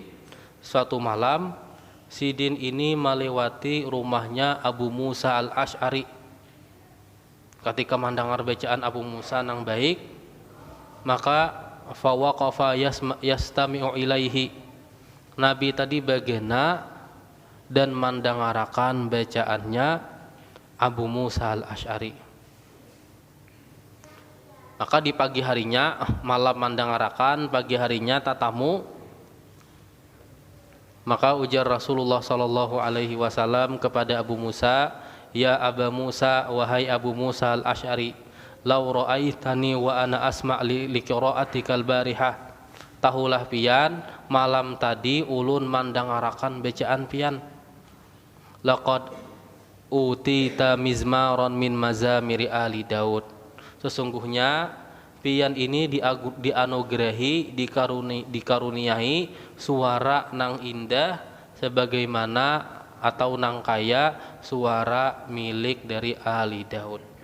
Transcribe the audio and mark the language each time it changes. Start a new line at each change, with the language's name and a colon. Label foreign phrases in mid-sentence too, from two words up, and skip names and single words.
Banjar: Suatu malam Sidin ini melewati rumahnya Abu Musa al-Ash'ari. Ketika mendengar bacaan Abu Musa nang baik, maka
Arabic: فوقف يستمع إليه.
Banjar: Nabi tadi bagena dan mendengarakan bacaannya Abu Musa al-Ash'ari. Maka di pagi harinya malam mendengarakan, pagi harinya tatamu. Maka ujar Rasulullah
Arabic: صلى الله عليه وسلم
Banjar: kepada Abu Musa,
Arabic: "يا أبا موسى,
Banjar: wahai Abu Musa al-Ash'ari,
Arabic: لو رأيتني وأنا أستمع لقراءتك البارحة."
Banjar: Tahulah pian, malam tadi ulun mendengarakan bacaan pian.
Arabic: لقد أوتيت مزمارا من مزامير آل داود.
Banjar: Sesungguhnya pian ini dianugerahi, dikaruniai suara nang indah sebagaimana atau nang kaya suara milik dari ahli Daud.